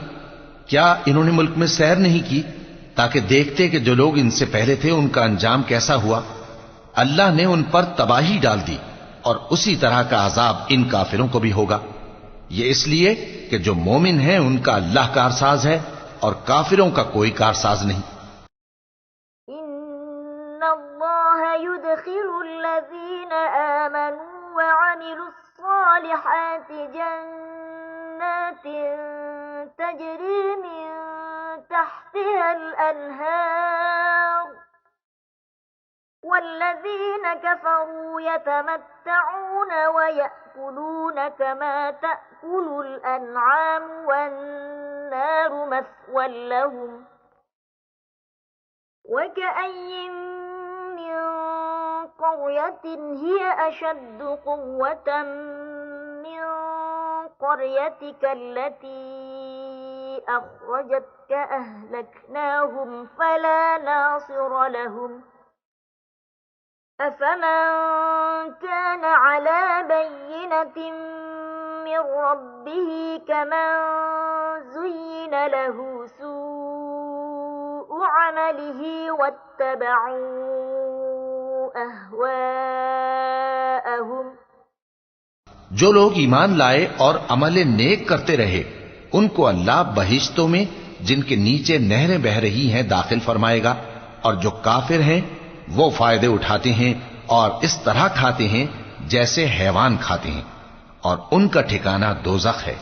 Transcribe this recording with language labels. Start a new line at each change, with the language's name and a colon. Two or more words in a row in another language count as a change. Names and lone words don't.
Urdu: کیا انہوں نے ملک میں سیر نہیں کی تاکہ دیکھتے کہ جو لوگ ان سے پہلے تھے ان کا انجام کیسا ہوا? اللہ نے ان پر تباہی ڈال دی، اور اسی طرح کا عذاب ان کافروں کو بھی ہوگا. یہ اس لیے کہ جو مومن ہیں ان کا اللہ کارساز ہے، اور کافروں کا کوئی کارساز نہیں.
Arabic: إن الله يدخل الذين آمنوا وعملوا الصالحات جنات تجري من تحتها الأنهار والذين كفروا يتمتعون ويأكلون كما تأكل الأنعام والنار مثوى لهم وكأين من قرية هي أشد قوة من قريتك التي أخرجتك أهلكناهم فلا ناصر لهم أفمن كان على بينة من ربه كمن زين له سوء عمله واتبعوا أهواءهم.
Urdu: جو لوگ ایمان لائے اور عمل نیک کرتے رہے ان کو اللہ بہشتوں میں جن کے نیچے نہریں بہہ رہی ہیں داخل فرمائے گا، اور جو کافر ہیں وہ فائدے اٹھاتے ہیں اور اس طرح کھاتے ہیں جیسے حیوان کھاتے ہیں، اور ان کا ٹھکانا دوزخ ہے.